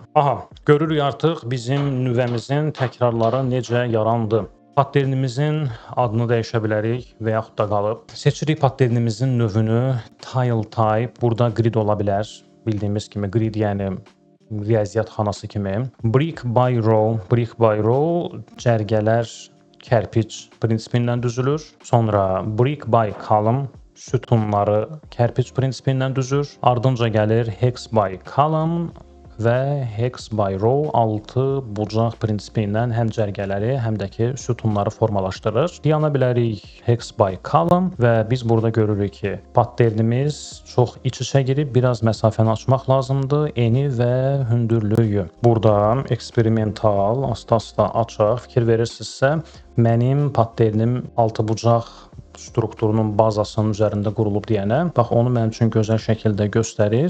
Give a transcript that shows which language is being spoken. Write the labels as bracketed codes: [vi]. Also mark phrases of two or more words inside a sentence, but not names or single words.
[az] Aha, görürük artıq bizim nüvəmizin təkrarları necə yarandı. Patternimizin adını dəyişə bilərik və yaxud da qalıb. Seçirik patternimizin növünü, [en] tile type, [az] burada grid ola bilər. Bildiyimiz kimi grid yəni riyaziyyat xanası kimi. [en] Brick by row [az] cərgələr kərpic prinsipindən düzülür. Sonra [en] brick by column [az] sütunları kərpic prinsipindən düzür. Ardınca gəlir [en] hex by column [az] və [en] hex by row [az] 6 bucaq prinsipi ilə həm cərgələri, həm də ki sütunları formalaşdırır. Yana bilərik [en] hex by column [az] və biz burada görürük ki, patternimiz çox iç-içə girib, biraz məsafəni açmaq lazımdır, eni və hündürlüyü. Burada eksperimental, asta-asta açaq, fikir verirsinizsə, mənim patternim 6 bucaq strukturunun bazasının üzərində qurulub deyənə, bax onu mənim üçün gözəl şəkildə göstərir.